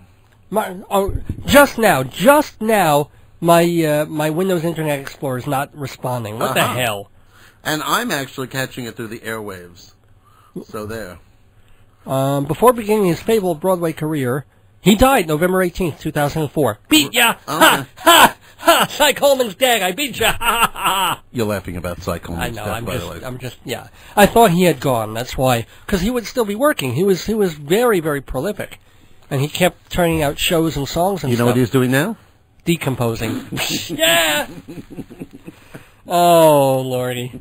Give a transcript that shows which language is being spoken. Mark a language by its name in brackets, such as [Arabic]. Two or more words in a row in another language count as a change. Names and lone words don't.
[English] Just now, my Windows Internet Explorer is not responding. What the hell? And I'm actually catching it through the airwaves. So there. Before beginning his fabled Broadway career, he died November 18th, 2004. Beat ya! Okay. Ha! Ha! Ha! Cy Coleman's dead. I beat ya! Ha! Ha! Ha! You're laughing about Cy Coleman's death, by the way. Yeah. I thought he had gone. That's why. Because he would still be working. He was very, very prolific. And he kept turning out shows and songs and stuff. You know what he's doing now? Decomposing. Yeah! Oh, Lordy.